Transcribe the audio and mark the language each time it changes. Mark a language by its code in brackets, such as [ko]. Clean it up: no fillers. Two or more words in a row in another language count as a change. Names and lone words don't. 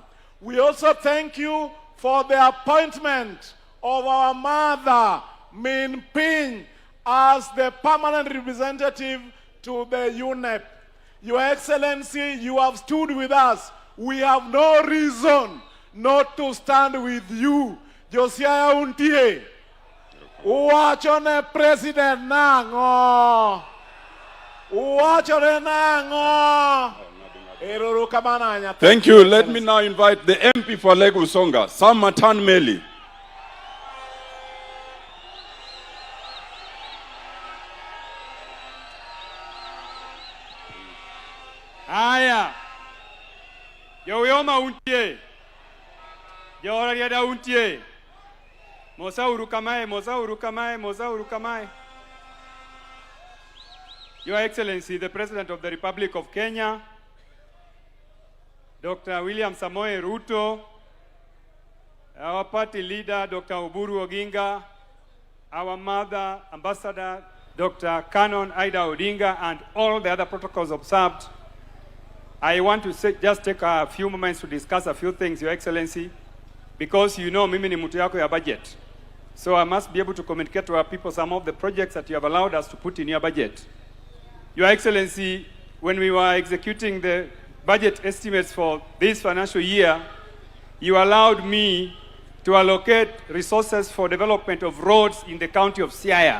[en] We also thank you for the appointment of our mother, Min Ping, as the permanent representative to the UNEP. Your Excellency, you have stood with us. We have no reason not to stand with you. [luo] Siaya untie. Uwachone President nango. Uwachone nango. [en] Thank you. Let me now invite the MP for Lagos Songa, Sam Matan Meli. [luo] Aya. Ouma untie. Rarieda untie. Mosa urukamai. [en] Your Excellency, the President of the Republic of Kenya, Dr. William Samoei Ruto, our party leader, Dr. Oburu Oginga, our mother, Ambassador Dr. Canon Ida Odinga, and all the other protocols observed. I want to just take a few moments to discuss a few things, Your Excellency, because you know [sw] mimi ni mtu yako ya budget. [en] So I must be able to communicate to our people some of the projects that you have allowed us to put in your budget. Your Excellency, when we were executing the budget estimates for this financial year, you allowed me to allocate resources for development of roads in the county of Siaya.